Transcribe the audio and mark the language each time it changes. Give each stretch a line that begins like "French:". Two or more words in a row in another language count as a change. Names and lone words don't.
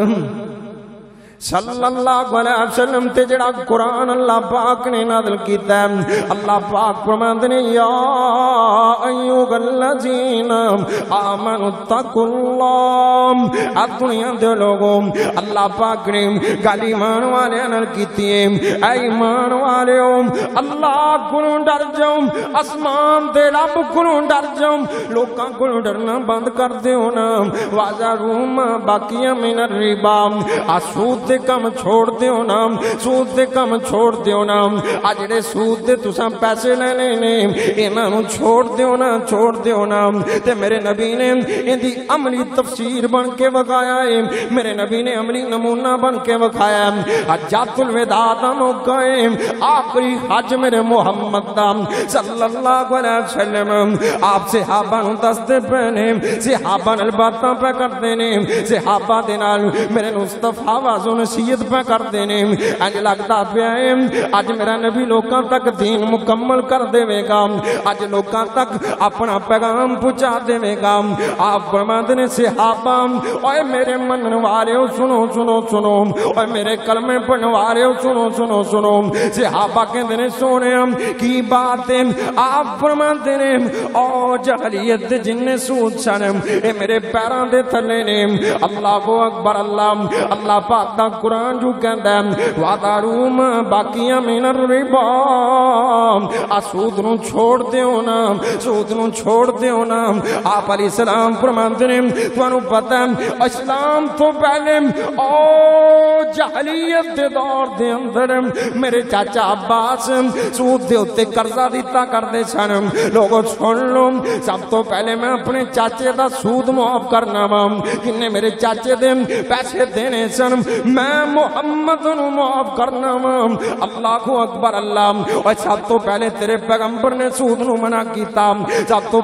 Arabic: صلی اللہ علیہ وسلم
Punjabi: تے جڑا قرآن اللہ پاک نے نازل کیتا ہے اللہ پاک فرماندے نے
Arabic: یا ایھا الذین آمنوا اتقوا اللہ
Punjabi: اے دنیا دے لوگوں اللہ پاک نے گل ایمان والے نال کیتی ہے اے ایمان والےو اللہ کولوں ڈر جاؤ آسمان دے رب کولوں ڈر جاؤ لوکاں کولوں ڈرنا بند کر دیو نا
Arabic: وَذَرُوا مَا بَقِیَ مِنَ الرِّبَا
Punjabi: سود دے کم چھوڑ دیو نا سود دے کم چھوڑ دیو نا آ جڑے سود دے تساں پیسے لینے نے انہاں نو چھوڑ دیو نا تے میرے نبی نے ایندی عملی تفسیر بن کے وکھایا ہے میرے نبی نے عملی نمونہ بن کے وکھایا ہے حجۃ الوداع دا موقع ہے آخری حج میرے محمد دا
Arabic: صلی اللہ علیہ وسلم
Punjabi: آپ صحابہ نو دستے پہنے صحابہ نال باتاں پہ کردے نے صحابہ دے نال میرے مصطفیٰ واضح نصیحت پہ کردے نے اج لگدا پیا ہے اج میرا نبی لوکاں تک دین مکمل کر دے گا اج لوکاں تک اپنا پیغام پہنچا دے گا آپ فرماندے نے صحابہ اوے میرے منن والیو سنو اوے میرے کلمے پڑھن والیو سنو صحابہ کہندے نے سونیا کی بات ہے آپ فرماندے نے او جہلیت دے جن سود سن اے میرے پیراں دے تھلے نے
Arabic: اللہ کو اکبر
Punjabi: اللہ پاک دا قرآن جو کہندا ہے
Arabic: وَذَرُوا مَا بَقِیَ مِنَ الرِّبَا
Punjabi: سود نو چھوڑ دیو نا آپ
Arabic: علیہ السلام
Punjabi: فرماندے نے تانوں پتہ ہے اسلام تو پہلے او جہلیت دے دور دے اندر میرے چاچا عباس سود دے اوتے قرضہ دیتا کردے سن لوگو سن لو سب تو پہلے میں اپنے چاچے دا سود معاف کرنا وا کنے میرے چاچے دے پیسے دینے سن میں محمد نو معاف کرنا وا
Arabic: اللہ کو اکبر
Punjabi: اللہ اور سب تو پہلے تیرے پیغمبر نے سود نو منع کیتا سب تو